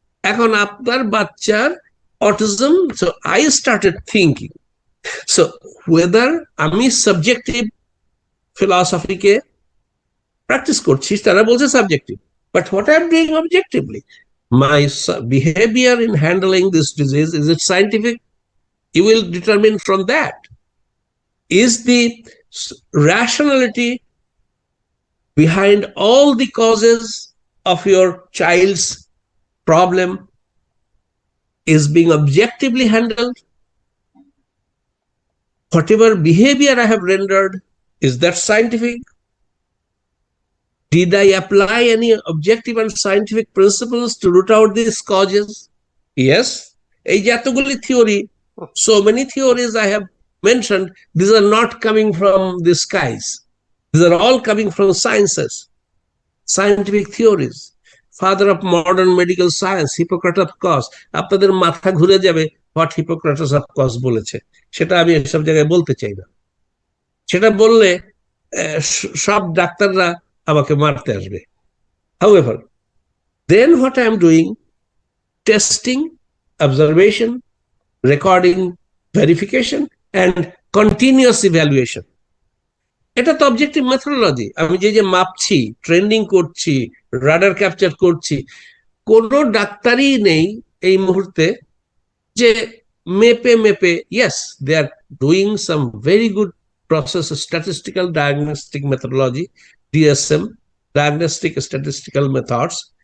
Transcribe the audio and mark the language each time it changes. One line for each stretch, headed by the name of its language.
Bangla: এখন আপনার বাচ্চার autism,
English: so I started thinking, so whether
Bangla: আমি সাবজেক্টিভ ফিলসফিকে প্র্যাকটিস করছি, তারা বলছে
English: Subjective, but what I am doing objectively, my behavior in handling this disease, is it scientific? You will determine from that. Is the rationality behind all the causes of your child's problem is being objectively handled? Whatever behavior I have rendered, is that scientific? Did I apply any objective and scientific principles to root out these causes? Yes.
Bangla: এই যে এতগুলি
English: theory, so many theories I have mentioned, these are not coming from the skies. These are all coming from sciences, scientific theories. Father of modern medical science, Hippocrates of Cos.
Bangla: আপনাদের মাথা ঘুরে যাবে what Hippocrates of Cos বলেছে, সেটা আমি সব জায়গায় বলতে চাই না। সেটা বললে সব ডাক্তাররা আমাকে মারতে আসবে।
English: However, then what I am doing, testing, observation, recording, verification, and continuous evaluation.
Bangla: এটা তো অবজেক্টিভ মেথোডোলজি। আমি যে মাপছি, ট্রেন্ডিং করছি, রাডার ক্যাপচার করছি, কোনো ডাক্তারই নেই এই মুহূর্তে যে মেপে
English: yes, they are doing some very good process, statistical diagnostic methodology, DSM, diagnostic statistical methods.